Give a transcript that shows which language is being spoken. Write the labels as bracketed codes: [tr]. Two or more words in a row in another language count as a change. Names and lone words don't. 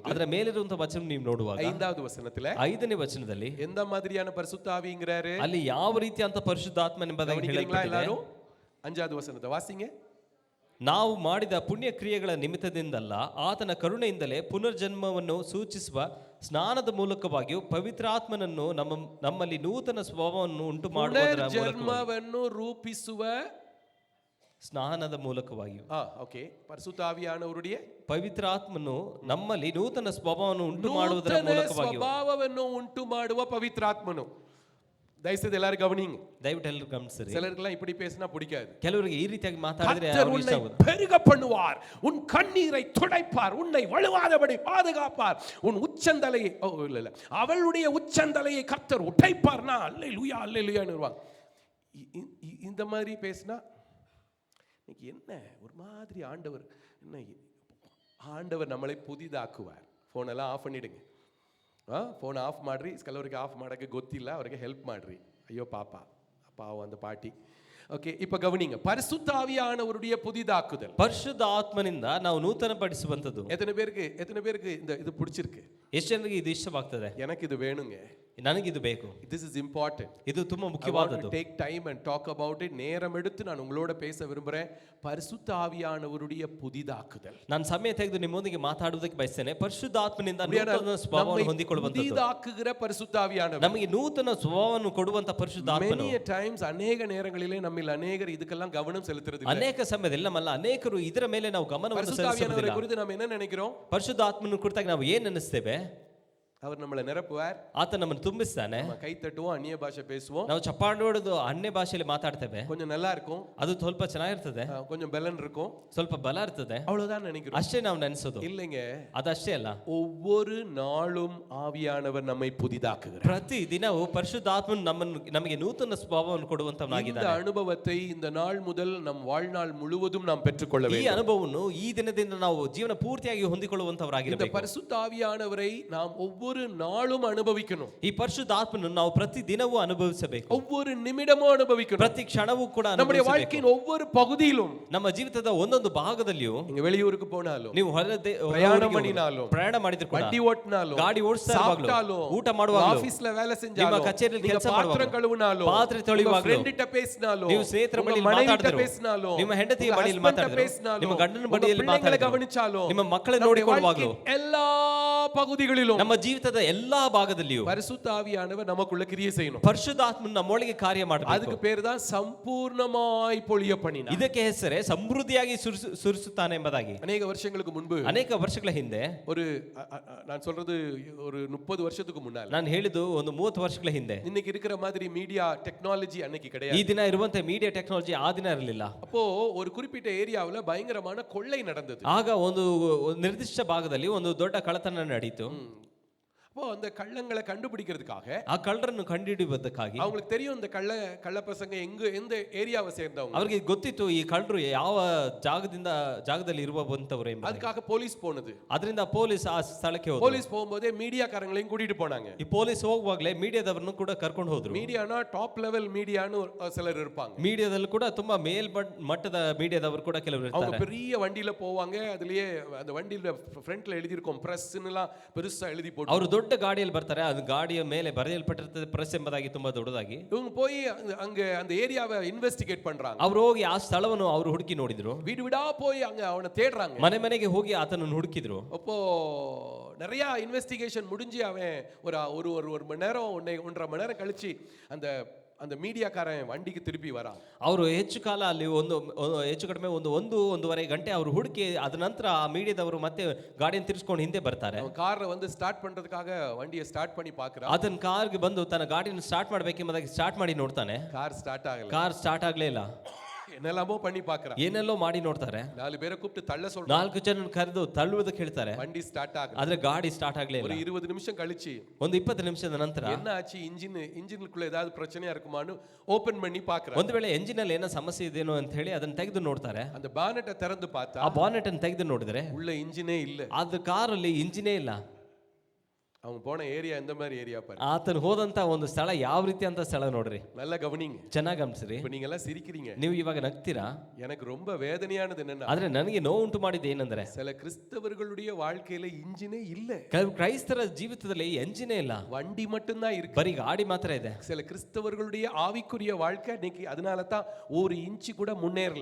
[kn] ಅದರ ಮೇಲಿರುವಂತ ವಚನ ನೀವು ನೋಡುವಾಗ [ta] 5வது வசனத்துல [kn] 5ನೇ ವಚನದಲ್ಲಿ [ta] எந்த மாதிரியான பரிசுத்த ஆவிங்கறாரு? [kn] ಅಲ್ಲಿ ಯಾವ ರೀತಿಯಂತ ಪರಿಶುದ್ಧ ಆತ್ಮ ಎಂಬುದಾಗಿ ಹೇಳಲ್ಪಟ್ಟಿದೆ. [ta] 5வது வசனத்தை வாசிங்க. [kn] ನಾವು ಮಾಡಿದ ಪುಣ್ಯ ಕ್ರಿಯೆಗಳ ನಿಮಿತ್ತದಿಂದಲ್ಲ, ಆತನ ಕರುಣೆಯಿಂದಲೇ ಪುನರ್ಜನ್ಮವನ್ನು ಸೂಚಿಸುವ ಸ್ನಾನದ ಮೂಲಕವಾಗಿಯೂ ಪವಿತ್ರಾತ್ಮನನ್ನು ನಮ್ಮಲ್ಲಿ ನೂತನ ಸ್ವಭಾವವನ್ನು ಉಂಟು ಮಾಡುವುದರ ಜನ್ಮವನ್ನು ರೂಪಿಸುವ ಸ್ನಾನದ ಮೂಲಕವಾಗಿಯೂ. [ta] ஓகே, பரிசுத்த ஆவியானவருடைய [kn] ಪವಿತ್ರಾತ್ಮನು ನಮ್ಮಲ್ಲಿ ನೂತನ ಸ್ವಭಾವವನ್ನು ಉಂಟು ಮಾಡುವುದರ ಮೂಲಕವಾಗಿಯೂ, ಸ್ವಭಾವವನ್ನು ಉಂಟು ಮಾಡುವ ಪವಿತ್ರಾತ್ಮನು. ದಯವಿಟ್ಟು ಎಲ್ಲರೂ ಗಮನಿಂಗ್, ದಯವಿಟ್ಟು ಎಲ್ಲರೂ ಗಮನಿಸಿರಿ. [ta] சிலருக்குலாம் இப்படி பேசினா பிடிக்காது. ಕೆಲವರಿಗೆ ಈ ರೀತಿಯಾಗಿ ಮಾತಾಡಿದ್ರೆ பெருக பண்ணுவார், உன் கண்ணீரை துடைப்பார், உன்னை வழுவாதபடி பாதுகாப்பார், உன் உச்சந்தலையை இல்ல அவளுடைய உச்சந்தலையை கர்த்தர் உடைப்பார்னா அல்லேலூயா அல்லேலூயான்னுவாங்க. இந்த மாதிரி பேசினா என்ன ஒரு மாதிரி ஆண்டவர் என்ன, ஆண்டவர் நம்மளை புதிதாக்குவார். [kn] ಫೋನೆಲ್ಲ ಆಫ್ [ta] பண்ணிடுங்க. [kn] ಫೋನ್ ಆಫ್ ಮಾಡ್ರಿ, ಕೆಲವರಿಗೆ ಆಫ್ ಮಾಡೋಕ್ಕೆ ಗೊತ್ತಿಲ್ಲ, ಅವರಿಗೆ ಹೆಲ್ಪ್ ಮಾಡ್ರಿ. [ta] அய்யோ பாப பாவ அந்த பாட்டி. ஓகே, இப்ப கவனிங்க, பரிசுத்த ஆவியானவருடைய புதிதாக்குதல். [kn] ಪರಿಶುದ್ಧ ಆತ್ಮನಿಂದ ನಾವು ನೂತನಪಡಿಸುವಂತದ್ದು. [ta] எத்தனை பேருக்கு இந்த இது பிடிச்சிருக்கு? [kn] ಎಷ್ಟು ಜನರಿಗೆ ಇದು ಇಷ್ಟವಾಗ್ತದೆ? [ta] எனக்கு இது வேணுங்க, [kn] ನನಗಿದು ಬೇಕು, [en] this is important. [kn] ಇದು ತುಂಬಾ [en] I want to [kn] ಮುಖ್ಯವಾದದ್ದು. [en] take time and talk about it. [ta] நேரம் எடுத்து நான் உங்களோட பேச விரும்புறேன். பரிசுத்த ஆவியானவருடைய புதிதாக்குதல். [kn] ನಾನು ಸಮಯ ತೆಗೆದು ನಿಮ್ಮೊಂದಿಗೆ ಮಾತಾಡುವುದಕ್ಕೆ ಬಯಸ್ತೇನೆ. ಪರಿಶುದ್ಧಾತ್ಮನಿಂದ ನೂತನ ಸ್ವಭಾವವನ್ನು ಹೊಂದಿಕೊಳ್ಳುವಂತದ್ದು, [ta] புதிதாக்குகிற பரிசுத்த ஆவியானவர். [kn] ನಮಗೆ ನೂತನ ಸ್ವಭಾವವನ್ನು ಕೊಡುವಂತ ಪರಿಶುದ್ಧಾತ್ಮನು. [en] Many times [ta] ಅನೇಕ நேரங்களிலே நம்மில் அநேகர் இதுக்கெல்லாம் கவனம் செலுத்துறதில்லை. [kn] ಅನೇಕ ಸಮಯದಲ್ಲಿ ನಮ್ಮಲ್ಲ ಅನೇಕರು ಇದರ ಮೇಲೆ ನಾವು ಗಮನವನ್ನು [ta] பரிசுத்த ஆவியானவரை [kn] ಸೆಳೆಸುವುದಿಲ್ಲ. [ta] குறித்து நாம் என்ன நினைக்கிறோம்? [kn] ಪರಿಶುದ್ಧಾತ್ಮನ ಕುರಿತಾಗಿ ನಾವು ಏನ್ ನೆನೆಸ್ತೇವೆ? [ta] அவர் நம்மளை நிரப்புவார், [kn] ಆತ ನಮ್ಮನ್ನು ತುಂಬಿಸ್ತಾನೆ, [ta] நம்ம கை தட்டுவோம், அன்ய பாஷை பேசுவோம், [kn] ನಾವು ಚಪ್ಪಾಳೆ ಹೊಡೆದು ಅನ್ಯ ಭಾಷೆಯಲ್ಲಿ ಮಾತಾಡ್ತೇವೆ, [ta] கொஞ்சம் நல்லா இருக்கும், [kn] ಅದು ಸ್ವಲ್ಪ ಚೆನ್ನಾಗಿರ್ತದೆ, [ta] கொஞ்சம் பெலன் இருக்கும், [kn] ಸ್ವಲ್ಪ ಬಲ ಇರ್ತದೆ, [ta] அவ்வளவுதான் நினைக்கிறோம். [kn] ಅಷ್ಟೇ ನಾವು ನೆನೆಸೋದು. [ta] இல்லைங்க, [kn] ಅದಷ್ಟೇ ಅಲ್ಲ, [ta] ஒவ்வொரு நாளும் ஆவியானவர் நம்மை புதிதாக்குகிறார். [kn] ಪ್ರತಿ ದಿನವೂ ಪರಿಶುದ್ಧಾತ್ಮನು ನಮಗೆ ನೂತನ ಸ್ವಭಾವವನ್ನು [ta] இந்த [kn] ಕೊಡುವಂತವನಾಗಿದ್ದಾನೆ. [ta] அனுபவத்தை இந்த நாள் முதல் நம் வாழ்நாள் முழுவதும் நாம் பெற்றுக்கொள்ள [kn] ಈ [ta] வேண்டும். [kn] ಅನುಭವವನ್ನು ಈ ದಿನದಿಂದ ನಾವು ಜೀವನ ಪೂರ್ತಿಯಾಗಿ [ta] இந்த [kn] ಹೊಂದಿಕೊಳ್ಳುವಂತವರಾಗಿರಬೇಕು. [ta] பரிசுத்த ஆவியானவரை நாம் ஒவ்வொரு நாளும் அனுபவிக்கணும், [kn] ಈ ಪರಿಶುದ್ಧಾತ್ಮನನ್ನು ನಾವು ಪ್ರತಿ ದಿನವೂ ಅನುಭವಿಸಬೇಕು, [ta] ஒவ்வொரு நிமிடமும் அனுபவிக்கணும், [kn] ಪ್ರತಿ ಕ್ಷಣವೂ ಕೂಡ [ta] நம்முடைய [kn] ಅನುಭವಿಸಬೇಕು. [ta] வாழ்க்கையின் ஒவ்வொரு பகுதியிலும். [kn] ನಮ್ಮ ಜೀವಿತದ ಒಂದೊಂದು ಭಾಗದಲ್ಲಿಯೂ [ta] நீங்க வெளியூருக்கு போனாலும், [kn] ನೀವು [ta] பிரயாணம் பண்ணினாலும், [kn] ಪ್ರಯಾಣ ಮಾಡಿದ್ರು ಕೂಡ, [ta] வண்டி ஓட்டினாலும், [kn] ಗಾಡಿ ಓಡಿಸ್ತಾ ಇರುವಾಗಲೂ, [ta] சாப்பிட்டாலும், [kn] ಊಟ ಮಾಡುವಾಗಲೂ, [ta] ஆபீஸ்ல வேலை [kn] ನಿಮ್ಮ [ta] செஞ்சாலும், [kn] ಕಚೇರಿಯಲ್ಲಿ [ta] நீங்க [kn] ಕೆಲಸ [ta] பாத்திரம் [kn] ಮಾಡುವಾಗ, [ta] கழுவினாலும், [kn] ಪಾತ್ರೆ ತೊಳೆಯುವಾಗಲೂ, [ta] ಫ್ರೆಂಡ್ கிட்ட பேசினாலும், [kn] ನೀವು ಸ್ನೇಹಿತರ [ta] உங்க [kn] ಬಳಿಯಲ್ಲಿ [ta] மனைவி கிட்ட [kn] ಮಾತಾಡಿದ್ರು, [ta] பேசினாலும், [kn] ನಿಮ್ಮ ಹೆಂಡತಿಯ [ta] உங்க [kn] ಬಳಿಯಲ್ಲಿ [ta] husband கிட்ட [kn] ಮಾತಾಡಿದ್ರು, [ta] பேசினாலும், [kn] ನಿಮ್ಮ ಗಂಡನ [ta] உங்க [kn] ಬಳಿಯಲ್ಲಿ [ta] பிள்ளைங்களை [kn] ಮಾತಾಡಿದ್ರು, [ta] கவனிச்சாலும், [kn] ನಿಮ್ಮ ಮಕ್ಕಳನ್ನು [ta] நம்முடைய [kn] ನೋಡಿಕೊಳ್ಳುವಾಗಲೂ, [ta] வாழ்க்கையின் எல்லா பகுதிகளிலும் [kn] ನಮ್ಮ ಜೀವಿತದ ಎಲ್ಲಾ ಭಾಗದಲ್ಲಿಯೂ [ta] பரிசுத்த ஆவியானவர் நமக்குள்ள கிரியை செய்யணும். [kn] ಪರಿಶುದ್ಧಾತ್ಮನು ನಮ್ಮೊಳಗೆ ಕಾರ್ಯ ಮಾಡಬೇಕು. [ta] அதுக்கு பேர் தான் சம்பூர்ணமாய் பொழிய பண்ணினார். [kn] ಇದಕ್ಕೆ ಹೆಸರೇ ಸಮೃದ್ಧಿಯಾಗಿ ಸುರಿಸುತ್ತಾನೆ ಎಂಬುದಾಗಿ. [ta] அநேக வருஷங்களுக்கு முன்பு, [kn] ಅನೇಕ ವರ್ಷಗಳ ಹಿಂದೆ, [ta] ஒரு நான் சொல்றது ஒரு 30 வருஷத்துக்கு முன்னால, [kn] ನಾನು ಹೇಳಿದ್ದು ಒಂದು 30 ವರ್ಷಗಳ ಹಿಂದೆ, [ta] இன்னைக்கு இருக்கிற மாதிரி மீடியா டெக்னாலஜி அன்னைக்கு [kn] ಈ [ta] கிடையாது. [kn] ದಿನ ಇರುವಂತೆ ಮೀಡಿಯಾ ಟೆಕ್ನಾಲಜಿ ಆ ದಿನ ಇರಲಿಲ್ಲ. [ta] அப்போ ஒரு குறிப்பிட்ட ஏரியாவுல பயங்கரமான கொள்ளை நடந்தது. [kn] ಆಗ ಒಂದು ನಿರ್ದಿಷ್ಟ ಭಾಗದಲ್ಲಿ ಒಂದು ದೊಡ್ಡ ಕಳ್ಳತನ ನಡೀತು. [ta] அப்போ அந்த கள்ளங்களை கண்டுபிடிக்கிறதுக்காக, [kn] ಆ ಕಳ್ಳರನ್ನು ಕಂಡುಹಿಡಿಯುವುದಕ್ಕಾಗಿ, [ta] அவங்களுக்கு தெரியும் இந்த கள்ள பசங்க எந்த ஏரியாவை சேர்ந்தவங்க, [kn] ಅವರಿಗೆ ಗೊತ್ತಿತ್ತು ಈ ಕಳ್ಳರು ಯಾವ ಜಾಗದಲ್ಲಿ ಇರುವಂತವರು ಎಂಬುದು. [ta] அதுக்காக போலீஸ் போனது. [kn] ಅದರಿಂದ ಪೊಲೀಸ್ ಆ ಸ್ಥಳಕ್ಕೆ ಹೋದ್ರು. [ta] போலீஸ் போகும்போதே மீடியாக்காரங்களையும் கூட்டிட்டு போனாங்க. [kn] ಈ ಪೊಲೀಸ್ ಹೋಗುವಾಗಲೇ ಮೀಡಿಯಾದವರನ್ನು ಕೂಡ ಕರ್ಕೊಂಡು ಹೋದ್ರು. [ta] மீடியானா டாப் லெவல் மீடியான்னு சிலர் இருப்பாங்க. [kn] ಮೀಡಿಯಾದಲ್ಲಿ ಕೂಡ ತುಂಬಾ ಮಟ್ಟದ ಮೀಡಿಯಾದವರು ಕೂಡ ಕೆಲವರು [ta] அவங்க [kn] ಇರ್ತಾರೆ. [ta] பெரிய வண்டியில போவாங்க, அதுலயே அந்த வண்டியில ஃப்ரண்ட்ல எழுதி இருக்கும் பிரஸ்னுலாம் பெருசா எழுதி போட்டு, [kn] ಅವರು ದೊಡ್ಡ ಗಾಡಿಯಲ್ಲಿ ಬರ್ತಾರೆ, ಅದು ಗಾಡಿಯ ಮೇಲೆ ಬರೆಯಲ್ಪಟ್ಟಿರ್ತದೆ ಪ್ರೆಸ್ ಎಂಬುದಾಗಿ ತುಂಬಾ ದೊಡ್ಡದಾಗಿ. [ta] இவங்க போய் அங்க அந்த ஏரியாவை இன்வெஸ்டிகேட் பண்றாங்க. [kn] ಅವರು ಹೋಗಿ ಆ ಸ್ಥಳವನ್ನು ಅವರು ಹುಡುಕಿ ನೋಡಿದ್ರು. [ta] வீடு வீடா போய் அங்க அவனை தேடுறாங்க. [kn] ಮನೆ ಮನೆಗೆ ಹೋಗಿ ಆತನನ್ನು ಹುಡುಕಿದ್ರು. [ta] அப்போ நிறைய இன்வெஸ்டிகேஷன் முடிஞ்சு அவன் ஒரு மணி நேரம் 1.5 மணி நேரம் கழிச்சு அந்த மீடியாக்காரன் வண்டிக்கு திருப்பி வரான். [kn] ಅವರು ಹೆಚ್ಚು ಕಾಲ ಅಲ್ಲಿ ಹೆಚ್ಚು ಕಡಿಮೆ ಒಂದೂವರೆ ಗಂಟೆ ಅವರು ಹುಡುಕಿ ಅದ ನಂತರ ಆ ಮೀಡಿಯಾದವರು ಮತ್ತೆ ಗಾಡಿಯನ್ನು ತಿರ್ಸ್ಕೊಂಡು ಹಿಂದೆ ಬರ್ತಾರೆ. [ta] அவன் காரை வந்து ஸ்டார்ட் பண்றதுக்காக வண்டியை ஸ்டார்ட் பண்ணி பார்க்கறான். [kn] ಆತನ ಕಾರ್ಗೆ ಬಂದು ತನ್ನ ಗಾಡಿಯನ್ನು ಸ್ಟಾರ್ಟ್ ಮಾಡಬೇಕೆಂಬುದಾಗಿ ಸ್ಟಾರ್ಟ್ ಮಾಡಿ ನೋಡ್ತಾನೆ. [ta] கார் ஸ்டார்ட் ஆகல. [kn] ಕಾರ್ ಸ್ಟಾರ್ಟ್ ಆಗ್ಲೇ ಇಲ್ಲ. [ta] என்னெல்லாமோ பண்ணி பார்க்கறான். [kn] ಏನೆಲ್ಲೋ ಮಾಡಿ ನೋಡ್ತಾರೆ. [ta] 4 பேரை கூப்பிட்டு தள்ள சொல்றான். [kn] 4 ಜನರನ್ನು ಕರೆದು ತಳ್ಳುವುದಕ್ಕೆ ಹೇಳ್ತಾರೆ. [ta] வண்டி ஸ்டார்ட் ஆகல. [kn] ಆದ್ರೆ ಗಾಡಿ ಸ್ಟಾರ್ಟ್ ಆಗ್ಲೇ [ta] ஒரு [kn] ಇಲ್ಲ. [ta] 20 நிமிஷம் கழிச்சு, [kn] ಒಂದು 20 ನಿಮಿಷದ ನಂತರ [ta] என்ன ஆச்சு, இன்ஜினுக்குள்ள ஏதாவது பிரச்சனையா இருக்குமான்னு ஓபன் பண்ணி பார்க்கறான். [kn] ಒಂದು ವೇಳೆ ಎಂಜಿನ್ ಅಲ್ಲಿ ಏನೋ ಸಮಸ್ಯೆ ಇದೆಯೋ ಅಂತ ಹೇಳಿ ಅದನ್ನ ತೆಗೆದು ನೋಡ್ತಾರೆ. [ta] அந்த பானட்டை திறந்து பார்த்தா, [kn] ಆ ಬಾನೆಟ್ ಅನ್ನು ತೆಗೆದು ನೋಡಿದ್ರೆ [ta] உள்ள இன்ஜினே இல்ல. [kn] ಅದು ಕಾರಲ್ಲಿ ಇಂಜಿನೇ ಇಲ್ಲ. [ta] அவங்க போன ஏரியா எந்த மாதிரி ஏரியா பாரு. [kn] ಆತನು ಹೋದಂತ ಒಂದು ಸ್ಥಳ ಯಾವ ರೀತಿ ಅಂತ ಸ್ಥಳ ನೋಡ್ರಿ. [ta] நல்லா கவனிங்க. [kn] ಚೆನ್ನಾಗಿ ಗಮನಿಸ್ರಿ. [ta] இப்ப நீங்க எல்லாம் சிரிக்கிறீங்க, [kn] ನೀವು ಇವಾಗ ನಗ್ತೀರಾ. [ta] எனக்கு ரொம்ப வேதனையானது என்னன்னா, [kn] ಆದ್ರೆ ನನಗೆ ನೋವು ಉಂಟು ಮಾಡಿದ್ದು ಏನಂದ್ರೆ, [ta] சில கிறிஸ்தவர்களுடைய வாழ்க்கையில இன்ஜினே இல்ல. [kn] ಕೆಲವು ಕ್ರೈಸ್ತರ ಜೀವಿತದಲ್ಲಿ ಎಂಜಿನೇ ಇಲ್ಲ, [ta] வண்டி மட்டும்தான் இருக்கு. [kn] ಬರೀ ಗಾಡಿ ಮಾತ್ರ ಇದೆ. [ta] சில கிறிஸ்தவர்களுடைய ஆவிக்குரிய வாழ்க்கை இன்னைக்கு அதனால தான் ஒரு இன்ச்சு கூட முன்னேறல.